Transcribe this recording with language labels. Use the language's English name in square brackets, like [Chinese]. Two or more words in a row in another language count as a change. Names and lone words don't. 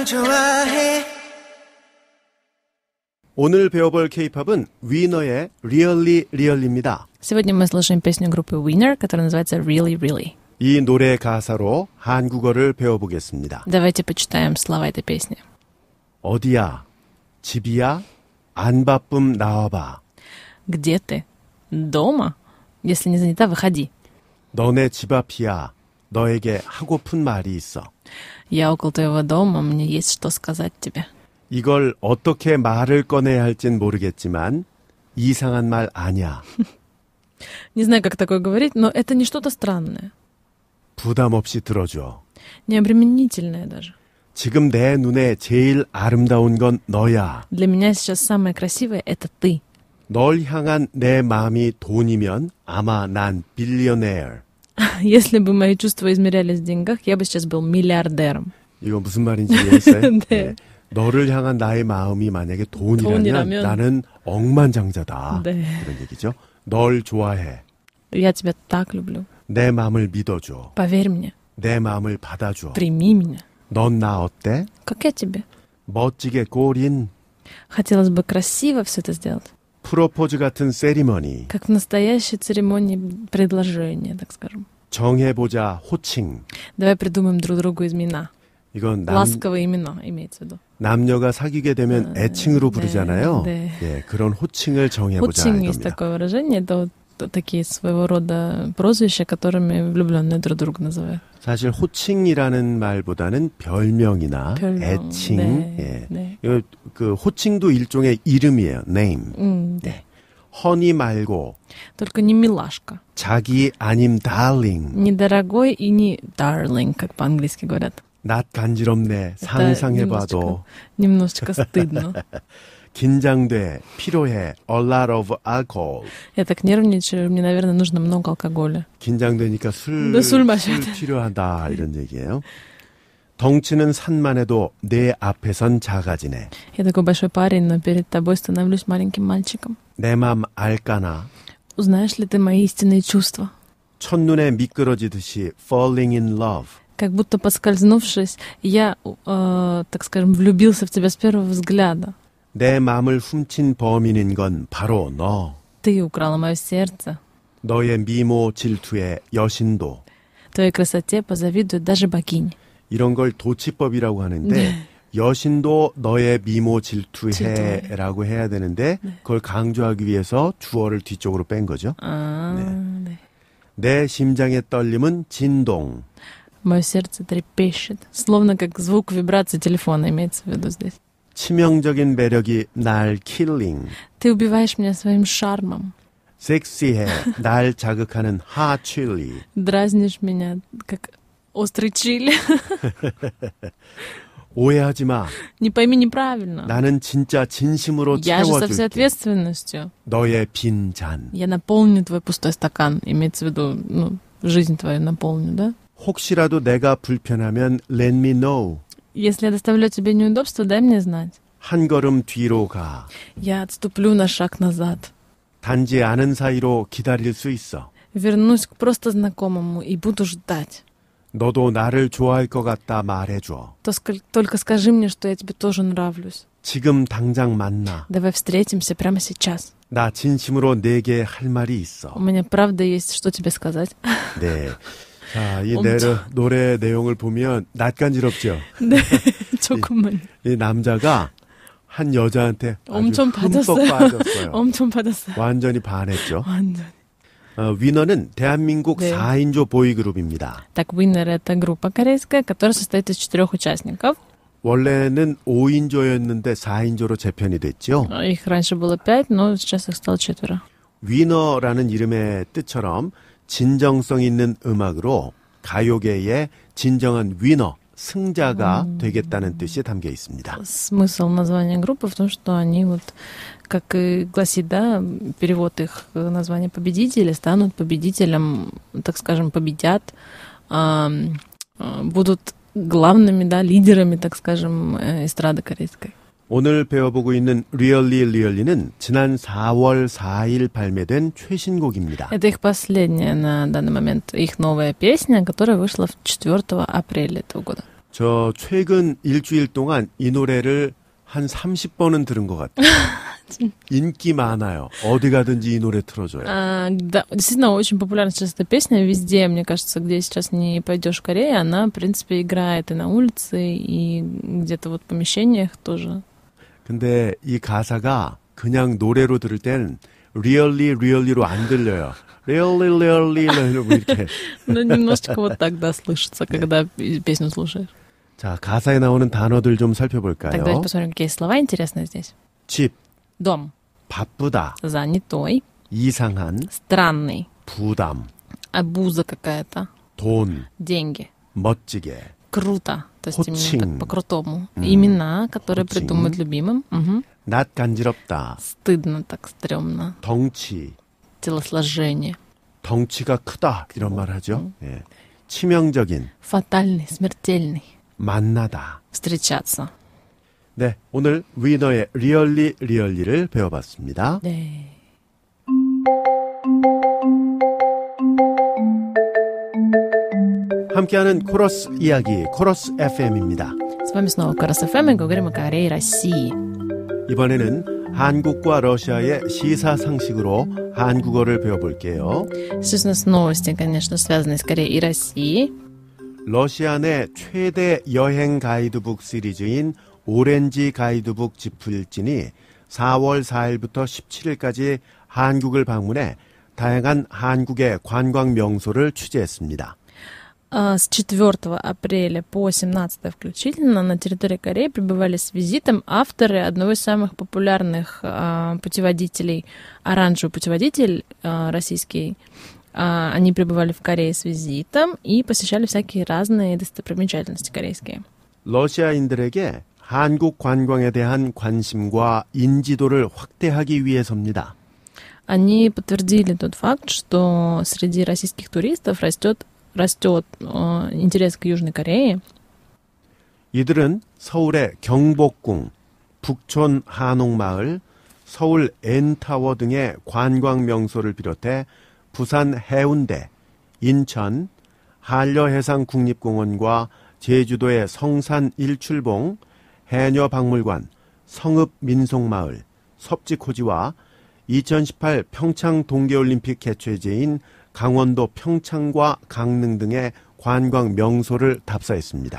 [Korean] 좋아해. 오늘 배워볼 K-팝은 위너의 Really Real입니다. [Russian] Сегодня мы слушаем песню группы Winner, которая называется Really Really. [Korean] 이 노래 가사로 한국어를 배워보겠습니다. [Russian] Давайте почитаем слова этой песни. [Korean] 어디야? 집이야? 안 바쁨 나와봐. [Russian] Где ты? Дома? Если не занята, выходи. [Korean] 너네 집 앞이야. 너에게 하고픈 말이 있어. [Russian] Я около твоего дома, мне есть что сказать тебе. [Korean] 이걸 어떻게 말을 꺼내야 할진 모르겠지만 이상한 말 아니야. [Russian] Не знаю, как такое говорить, но это не что-то странное. [Korean] 부담 없이 들어줘. [Russian] Необременительное даже. [Korean] 지금 내 눈에 제일 아름다운 건 너야. [Russian] Для меня сейчас самое красивое — это ты. [Korean] 널 향한 내 마음이 돈이면 아마 난 빌리어네어. [Russian] Если бы мои чувства измерялись в деньгах, я бы сейчас был миллиардером. [Korean] 이거 무슨 말인지 이해했어요? 네. 너를 향한 나의 마음이 만약에 돈이라면 돈이라면? 나는 억만장자다. 네. 그런 얘기죠. 널 좋아해. [Russian] Я тебя так люблю. [Korean] 내 마음을 믿어줘. [Russian] Поверь мне. [Korean] 내 마음을 받아줘. [Russian] Прими меня. [Korean] 넌 나 어때? [Russian] Как я тебе? [Korean] 멋지게 꼬린 [Russian] Хотелось бы красиво все это сделать. [Korean] 프로포즈 같은 세리머니. [Russian] Как в настоящей церемонии предложения, так скажем. [Korean] 정해보자 호칭. [Russian] Давай придумаем друг другу имена. [Korean] 이건 [Russian] Ласковые имена, имеется в виду. [Korean] 남녀가 사귀게 되면 애칭으로 부르잖아요. 네. 예, 그런 호칭을 정해보자 [Russian] Хучин есть [Korean] 이겁니다. [Russian] такое выражение. Это вот такие своего рода прозвища, которыми влюбленные друг друга называют. [Korean] 사실 호칭이라는 말보다는 별명이나 별명, 애칭. 네, 예. 네. 이거 그 호칭도 일종의 이름이에요. [English] name. [Korean] 네. 허니 말고 [Russian] Только не милашка. [Korean] 자기 아님 darling. [Russian] Не дорогой и не darling, как по-английски говорят. [Korean] 낯 간지럽네. [Russian] Это [Korean] 상상해봐도. [Russian] немножечко стыдно. [Korean] 긴장돼. 필요해. [English] A lot of alcohol. [Russian] Я так нервничаю, мне, наверное, нужно много алкоголя. [Korean] 긴장되니까 술 마셔야 돼. 필요하다. 이런 얘기예요. 덩치는 산만해도 내 앞에선 작아지네. [Russian] Я такой большой парень, но перед тобой становлюсь маленьким мальчиком. [Korean] 내 맘 알까나. [Russian] Узнаешь ли ты мои истинные чувства? [Korean] 첫눈에 미끄러지듯이 [English] falling in love. [Russian] Как будто поскользнувшись, я, так скажем, влюбился в тебя с первого взгляда. [Korean] 내 마음을 훔친 범인인 건 바로 너. [Russian] Ты украла мое сердце. [Korean] 너의 미모 질투의 여신도. [Russian] Твоей красоте позавидует даже богинь. [Korean] 이런 걸 도치법이라고 하는데 여신도 너의 미모 질투해라고 해야 되는데 그걸 강조하기 위해서 주어를 뒤쪽으로 뺀 거죠. 네. 내 심장의 떨림은 진동. [Russian] Мое сердце трепещет, словно как звук вибрации телефона имеется в виду здесь. [Korean] 치명적인 매력이 날 킬링. [Russian] Ты убиваешь меня своим шармом. [Korean] 섹시해. 날 자극하는 핫 칠리. [Russian] Дразнишь меня, как острый чили. [Korean] 오해하지 마. [Russian] Не пойми неправильно. [Korean] 나는 진짜 진심으로 [Russian] Я же со всей [Korean] 채워줄게. [Russian] ответственностью. [Korean] 너의 빈 잔. [Russian] Я наполню твой пустой стакан. Имеется в виду, жизнь твою наполню, да? [Korean] 혹시라도 내가 불편하면 [English] let me know. [Russian] Если я доставляю тебе неудобства, дай мне знать. [Korean] 한 걸음 뒤로 가. [Russian] Я отступлю на шаг назад. [Korean] 단지 아는 사이로 기다릴 수 있어. [Russian] Вернусь к просто знакомому и буду ждать. [Korean] 너도 나를 좋아할 것 같다 말해줘. [Russian] Только скажи мне, что я тебе тоже нравлюсь. [Korean] 지금 당장 만나. [Russian] Давай встретимся прямо сейчас. [Korean] 나 진심으로 내게 할 말이 있어. [Russian] У меня правда есть что тебе сказать. [Korean] 네. 자, 이 엄청. 노래 내용을 보면 낯간지럽죠. 네, 조금만. 이 남자가 한 여자한테 아주 엄청 흠뻑 빠졌어요. 빠졌어요. 엄청 받았어요. 완전히 반했죠. 완전. 위너는 대한민국 네. 4인조 보이그룹입니다. [Russian] Так, Winner — это группа корейская, которая состоит из 4 участников. [Korean] 원래는 5인조였는데 4인조로 재편이 됐죠. [Russian] Их раньше было 5, но сейчас их стало 4. [Korean] 위너라는 이름의 뜻처럼 진정성 있는 음악으로 가요계의 진정한 위너, 승자가 되겠다는 뜻이 담겨 있습니다. [Russian] Смысл названия группы в том, что они вот, как и гласит, да, перевод их названия победители, станут победителем, так скажем, победят, будут главными, да, лидерами, так скажем, эстрады корейской. [Korean] 오늘 배워보고 있는 Really Really는 지난 4월 4일 발매된 최신곡입니다. [Russian] Это их последняя на данный момент, их новая песня, которая вышла 4 апреля этого года. [Korean] 저 최근 일주일 동안 이 노래를 한 30번은 들은 것 같아요. 인기 많아요. 어디 가든지 이 노래 틀어줘요. [Russian] Да, действительно, очень популярна сейчас эта песня везде, мне кажется, где сейчас не пойдешь в Корее, она, в принципе, играет и на улице, и где-то вот в помещениях тоже. [Korean] 근데 이 가사가 그냥 노래로 들을 땐 really로 안 들려요. really 이렇게. [Russian] Ну, немножечко вот так, да, слышится, когда песню слушаешь. [Korean] 자, 가사에 나오는 단어들 좀 살펴볼까요? [Russian] Так, давайте посмотрим, какие слова интересные здесь. [Korean] 집, [Russian] Дом. [Korean] 바쁘다, [Russian] Занятой. [Korean] 이상한, [Russian] Странный. [Korean] 부담, [Russian] Обуза какая-то. [Korean] 돈, [Russian] Деньги. [Korean] 멋지게, [Russian] Круто. То есть именно [Korean] 호칭. [Russian] так по-крутому. Имена, которые [Korean] 호칭. [Russian] придумают любимым. Мгм. [Korean] 낯 간지럽다, [Russian] Стыдно так, стрёмно. [Korean] 덩치, [Russian] Телосложение. [Korean] 덩치가 크다 이런 말 하죠. 예. 치명적인, [Russian] Фатальный, смертельный. [Korean] 만나다. [Russian] Встречаться. [Korean] 네, 오늘 위너의 리얼리를 배워봤습니다. 네. 함께하는 코러스 이야기, 코러스 FM입니다. [Russian] С вами снова Корос ФМ и говорим о Корее и России. [Korean] 이번에는 한국과 러시아의 시사상식으로 한국어를 배워볼게요. [Russian] Сейчас у нас новости, конечно, связанные с Кореей и Россией. [Korean] 러시아 내 최대 여행 가이드북 시리즈인 오렌지 가이드북 지필진이 4월 4일부터 17일까지 한국을 방문해 다양한 한국의 관광 명소를 취재했습니다. [Russian] С 4 апреля по 17 включительно на территории Кореи пребывали с визитом авторы одного из самых популярных путеводителей, оранжевый путеводитель российский. Они пребывали в Корее с визитом и посещали всякие разные достопримечательности корейские. [Korean] 러시아인들에게 한국 관광에 대한 관심과 인지도를 확대하기 위해서입니다. [Russian] Они подтвердили тот факт, что среди российских туристов растет интерес к Южной Корее. [Korean] 이들은 서울의 경복궁, 북촌 한옥마을, 서울 N타워 등의 관광 명소를 비롯해 부산 해운대, 인천, 한려해상국립공원과 제주도의 성산 일출봉, 해녀박물관, 성읍민속마을, 섭지코지와 2018 평창 동계올림픽 개최지인 강원도 평창과 강릉 등의 관광 명소를 답사했습니다.